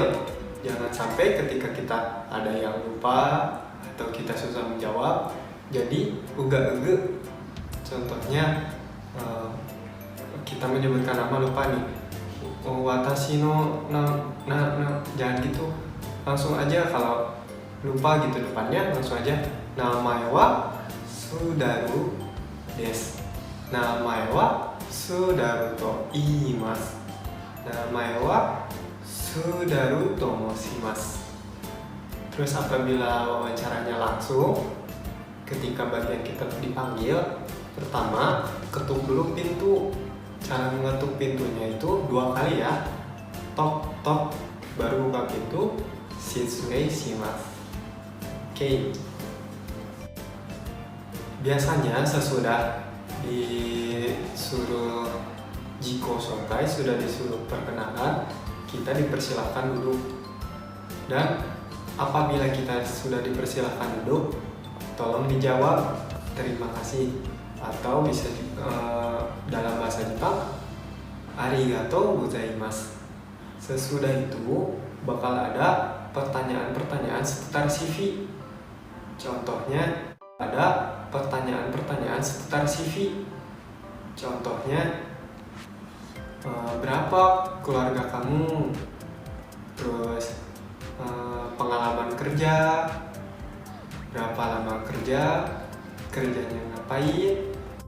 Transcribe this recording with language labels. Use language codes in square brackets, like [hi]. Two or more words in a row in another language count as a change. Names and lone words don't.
[id] Jangan sampai ketika kita ada yang lupa atau kita susah menjawab jadi uga-uga. Contohnya kita menyebutkan nama lupa nih, [ja] 私の [id] jangan gitu, langsung aja. Kalau lupa gitu depannya, langsung aja [ja] namae wa Sudaru desu. 名前はSudaruと言います. 名前はSudaruと申します. [id] Terus apabila wawancaranya langsung, ketika bagian kita dipanggil, pertama ketuk dulu pintu. Cara mengetuk pintunya itu 2 kali ya. Tok tok, baru buka pintu. [ja] 失礼します. [id] Oke. Biasanya sesudah disuruh [ja] 自己紹介, [id] sudah disuruh perkenalan, kita dipersilahkan duduk. Dan apabila kita sudah dipersilahkan duduk, tolong dijawab terima kasih, atau bisa dalam bahasa Jepang [ja] ありがとうございます. [id] Sesudah itu bakal ada pertanyaan-pertanyaan seputar CV. Contohnya ada pertanyaan-pertanyaan seputar CV. Contohnya berapa keluarga kamu, terus pengalaman kerja, berapa lama kerja, kerjanya ngapain.